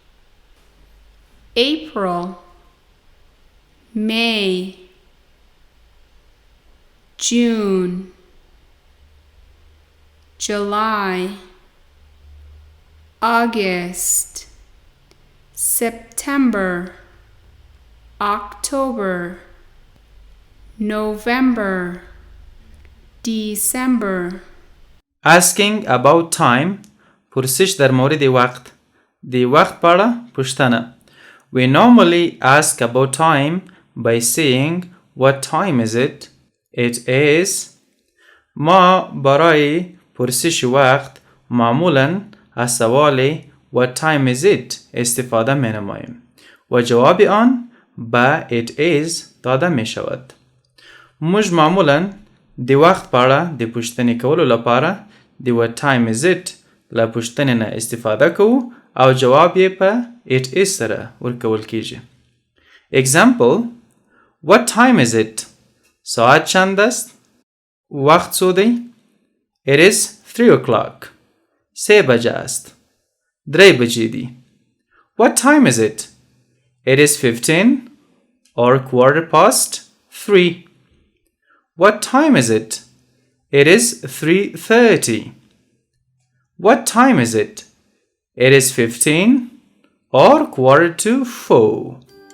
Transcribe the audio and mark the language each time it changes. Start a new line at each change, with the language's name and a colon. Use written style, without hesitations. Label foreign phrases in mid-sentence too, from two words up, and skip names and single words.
English: April, May, June, July, August, September, October, November, December. Asking about time.
Persian: پرسش در مورد وقت.
Pashto: د وقت په اړه پوښتنه.
English: We normally ask about time by saying what time is it? It is.
Persian: ما برای پرسش وقت معمولاً از سوال
English: what time is it
Persian: استفاده می نماییم و جواب آن با
English: it is
Persian: داده می شود.
Pashto: موږ معمولاً د وخت په اړه د پوښتنې کولو لپاره د
English: what time is it
Pashto: له پوښتنې نه استفاده کوو او جواب یې په
English: it is
Pashto: سره ورکول کیږي.
English: Example: What time is it?
Persian: ساعت چند است؟
Pashto: وقت څو دی؟
English: It is 3 o'clock. 3
Persian: بجه است.
Pashto: 3 بجې دي.
English: What time is it? It is 15 or quarter past 3. What time is it? It is 3:30. What time is it? It is 15 or quarter to 4.